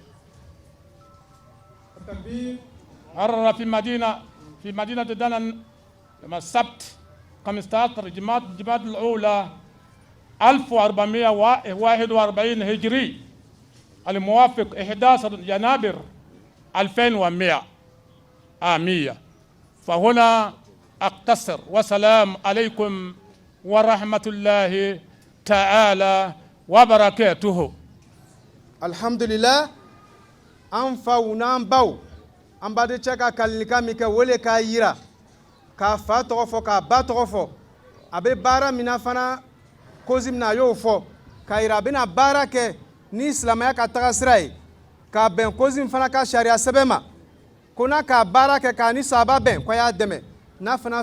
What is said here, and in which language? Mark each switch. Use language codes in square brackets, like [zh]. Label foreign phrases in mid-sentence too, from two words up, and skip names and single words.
[ar] قرر في مدينة دنان يوم السبت 15 جماد الأولى 1441 هجري الموافق 11 يناير 2100 آمية. فهنا أقتصر والسلام عليكم ورحمة الله تعالى وبركاته. الحمد لله [bm] an faw n'an baw an baden cɛ ka kalilikan min kɛ wele k'a yira k'a fa tɔgɔ fɔ k'a ba tɔgɔ fɔ a bɛ baara min na fana kozi min na a y'o fɔ k'a yira a bɛna baara kɛ ni silamɛya ka taga sira ye k'a bɛn kozi min fana ka sariya sɛbɛn ma ko n'a k'a baara kɛ k'a ni sahaba bɛn ko a y'a dɛmɛ n'a fana